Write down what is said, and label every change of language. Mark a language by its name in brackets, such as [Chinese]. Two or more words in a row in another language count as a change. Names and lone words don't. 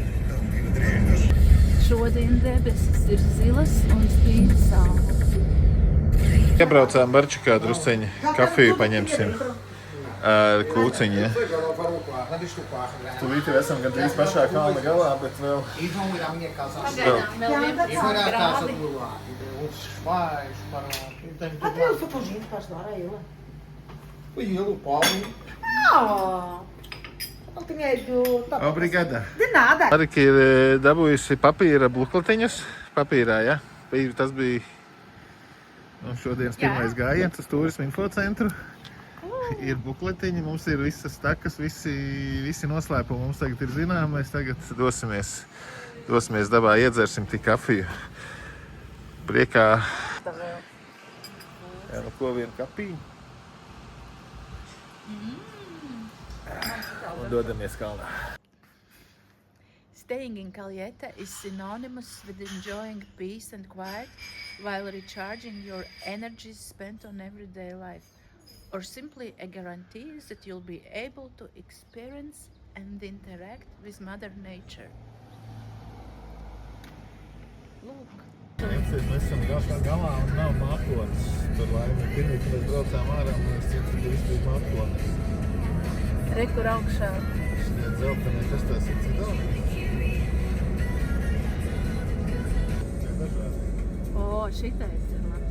[Latvian] Šodien debesis ir zilas un spīd saule. Iebraucām Barčikā drusceņi, kafiju paņemsim ar kūciņu. Ja? Tūlīt esam gandrīz pašā kalna galā, bet vēl... Pagaidām vēl 11 grādi. [Portuguese] Até eu fui pro Gino, pastor, era eu. Fui eu, o Paulo. Não, não tinha ido. Obrigada. De nada. [Latvian] Marika ir dabūjusi papīra bukletiņus papīrā, ja? Tas bija šodienas pirmais gājiens uz turismu infocentru. Ir bukletiņi, mums ir visas takas, visi noslēpumi mums tagad ir zinām. Mēs tagad dosimies dabā, iedzersim tik kafiju. Priekā. Jā, ko vienu kapīņu. Un dodamies kalnā. [English] Staying in Caglietta is synonymous with enjoying peace and quiet while recharging your energies spent on everyday life, or simply a guarantee that you'll be able to experience and interact with Mother Nature. [Latvian] Lūk. Mēs esam galā un nav mākonis. Tur laimi pirmī, kad mēs braucām ārā, mēs cits bija mākonis. Re, kur augšā. Šitie dzeltenē, kas tās ir cidoni? Šitais ir labs.